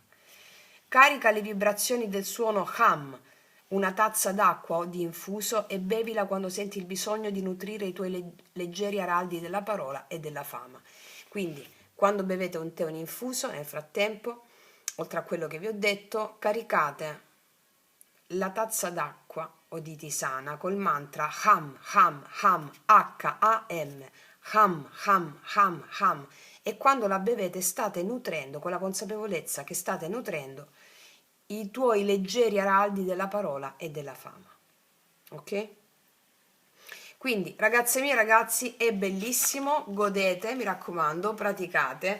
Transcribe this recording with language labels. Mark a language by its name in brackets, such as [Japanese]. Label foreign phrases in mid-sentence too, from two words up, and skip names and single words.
[Italian] Carica le vibrazioni del suono Ham, una tazza d'acqua o di infuso, e bevila quando senti il bisogno di nutrire i tuoi leggeri araldi della parola e della fama. Quindi, quando bevete un tè o un infuso, nel frattempo, oltre a quello che vi ho detto, caricate la tazza d'acqua o di tisana col mantra Ham, Ham, Ham, H-A-M, Ham, Ham, Ham, Ham, e quando la bevete state nutrendo, con la consapevolezza che state nutrendo i tuoi leggeri araldi della parola e della fama. Ok? Quindi, ragazze mie, ragazzi, è bellissimo, godete, mi raccomando, praticate.